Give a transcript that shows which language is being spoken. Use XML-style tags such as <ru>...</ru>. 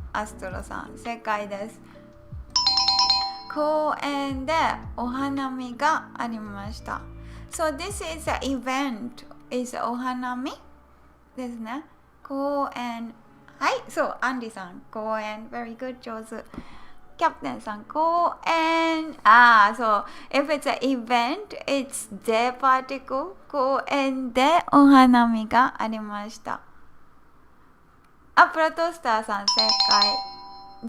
<ja>アストロさん、正解です。公園でお花見がありました。</ja> <en>So this is an event. is</en> <ja>お花見ですね。公園。はい、そう、アンディさん、公園。</ja> <en>Very good, 上手。</en> <ja>キャプテンさん、公園。そう。</ja> <en>If it's an event, it's the particle.</en> <ja>公園でお花見がありました。プロトスターさん、正解。</ja>